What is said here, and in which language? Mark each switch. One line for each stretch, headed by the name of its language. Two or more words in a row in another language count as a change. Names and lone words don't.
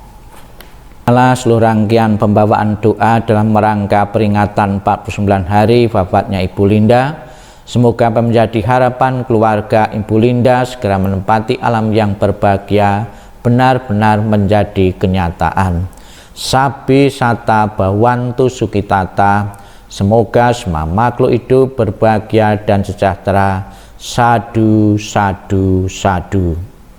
Indonesian: Seluruh rangkaian pembawaan doa dalam rangka peringatan 49 hari wafatnya Ibu Linda, semoga menjadi harapan keluarga Ibu Linda segera menempati alam yang berbahagia benar-benar menjadi kenyataan.
Pali: Sabi sata bawantu sukitata,
Indonesian: semoga semua makhluk hidup berbahagia dan sejahtera.
Pali: Sadu, sadu, sadu.